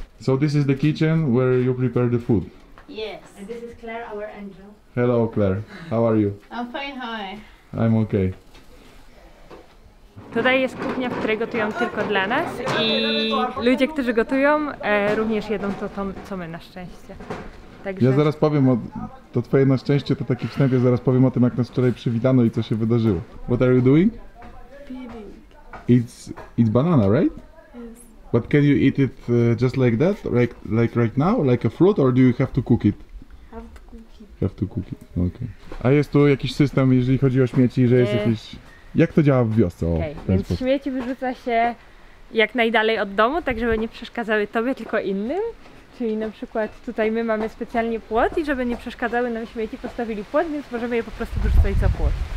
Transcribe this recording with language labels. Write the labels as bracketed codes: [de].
[en] So this is the kitchen where you prepare the food. Yes. And this is Claire, our angel. Hello Claire, how are you? I'm fine, hi. I'm okay. [pl] Tutaj jest kuchnia, w której gotują tylko dla nas i ludzie, którzy gotują, również jedzą to, co my na szczęście. Także Ja zaraz powiem to twoje na szczęście, to taki wstęp, ja zaraz powiem o tym, jak nas wczoraj przywitano i co się wydarzyło. [en] What are you doing? It's banana, right? Yes. But can you eat it just like that, like right now, like a fruit, or do you have to cook it? Have to cook it. Have to cook it, okay. [pl] A jest tu jakiś system, jeżeli chodzi o śmieci, że jest jakiś... Jak to działa w wiosce? O, Okej, w ten więc sposób. śmieci wyrzuca się jak najdalej od domu, tak żeby nie przeszkadzały tobie, tylko innym. Czyli na przykład tutaj my mamy specjalnie płot i żeby nie przeszkadzały nam śmieci, postawili płot, więc możemy je po prostu wyrzucać za płot.